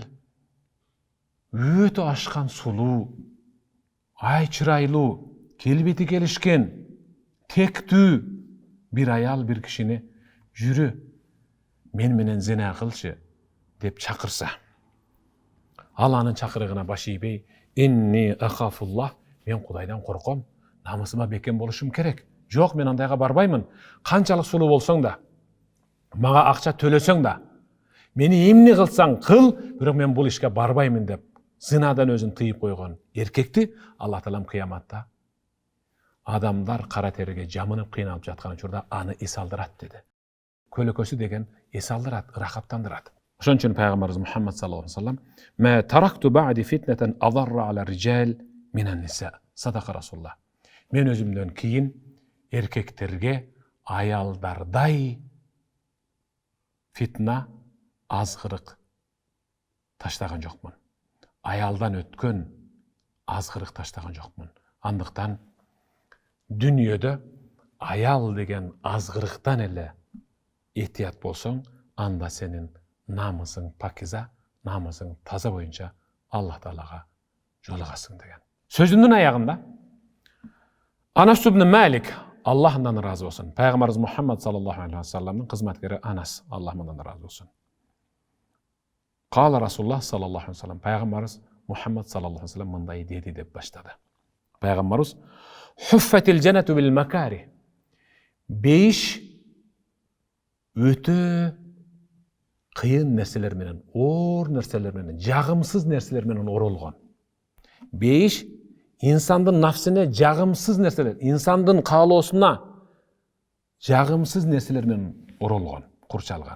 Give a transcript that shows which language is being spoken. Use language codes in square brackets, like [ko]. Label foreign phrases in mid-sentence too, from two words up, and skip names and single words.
[ky] Өтө ашкан сулуу, ай чырайлуу, келбети келишкен, тектүү бир аял бир кишини жүрү мен менен зина кылчы деп чакырса, ал анын чакырыгына баш ийбей, [ar] إني أخاف الله, [ky] мен Кудайдан корком, намысыма бекем болушум керек. Жок, мен андайга барбаймын. Канчалык сулуу болсоң да, мага акча төлөсөң да, Meni emне kılsaң kıl, bирок men bul işke barbayмын деп зinadan өзүн тыйып койгон эркекти Аллах Таалам кыяматта адамдар кара териге жамынып кыйналып жаткан учурда аны эс алдырат деди. Көлөкөсү деген эс алдырат, ырахаттандырат. Ошон үчүн пайгамбарыбыз Мухаммад [ar] صلى الله عليه وسلم "ما تركت بعدي فتنة أضر على الرجال من النساء". صدق رسول الله. [ky] Мен өзүмдөн кийин эркектерге аялдардай фитна, азгырык таштаган жокмун. Аялдан өткөн азгырык таштаган жокмун. Андыктан дүниеде аял деген азгырыктан эле этият болсоң, анда сенин намысың пакиза, намысың таза боюнча Аллах Таалага жолугасың деген. Сөзүнүн аягында Анас ибн Малик, Аллахдан разы болсун. Пайгамбарыбыз Мухаммад [ar] صلى الله عليه وسلم [ky] кызматкери Анас, Аллахдан разы болсун. [ar] قال رسول الله صلى الله عليه وسلم, [ky] пайгамбарыбыз Мухаммад [ar] صلى الله عليه وسلم [ky] мындай деди деп баштады. Пайгамбарыбыз [ar] "حفت الجنة بالمكاره". [ky] Бейиш өтө кыйын нерселер менен, оор нерселер менен, жагымсыз нерселер менен оролгон. Бейиш инсандын нафсине жагымсыз нерселер, инсандын каалоосуна жагымсыз нерселер менен оролгон, курчалган.